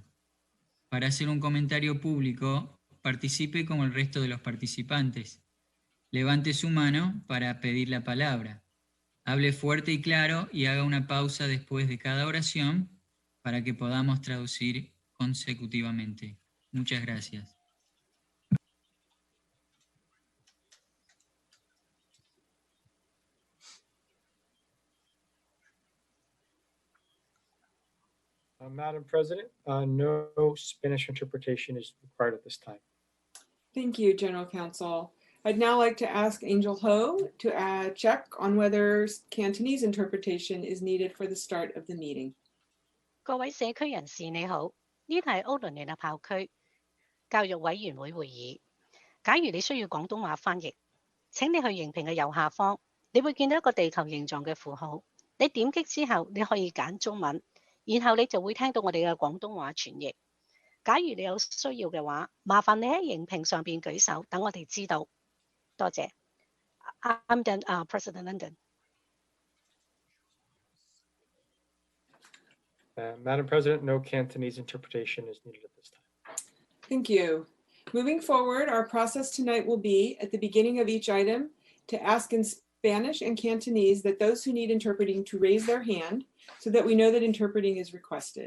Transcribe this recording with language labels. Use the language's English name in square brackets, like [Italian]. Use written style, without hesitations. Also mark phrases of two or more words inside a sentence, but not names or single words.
[Spanish] Para hacer un comentario público, participe como el resto de los participantes. Levante su mano para pedir la palabra. Hable fuerte y claro y haga una pausa después de cada oración para que podamos traducir consecutivamente. Muchas gracias. [English] Madam President, no Spanish interpretation is required at this time. Thank you, General Counsel. I'd now like to ask Angel Ho to check on whether Cantonese interpretation is needed for the start of the meeting. [Cantonese] 各位社區人士你好，呢度係歐倫聯合校區教育委員會會議。假如你需要廣東話翻譯，請你去熒屏嘅右下方，你會見到一個地球形狀嘅符號。你點擊之後，你可以揀中文，然後你就會聽到我哋嘅廣東話傳譯。假如你有需要嘅話，麻煩你喺熒屏上邊舉手，等我哋知道。 [English] 多謝。I'm done, President London. Madam President, no Cantonese interpretation is needed at this time. Thank you. Moving forward, our process tonight will be, at the beginning of each item, to ask in Spanish and Cantonese that those who need interpreting to raise their hand so that we know that interpreting is requested.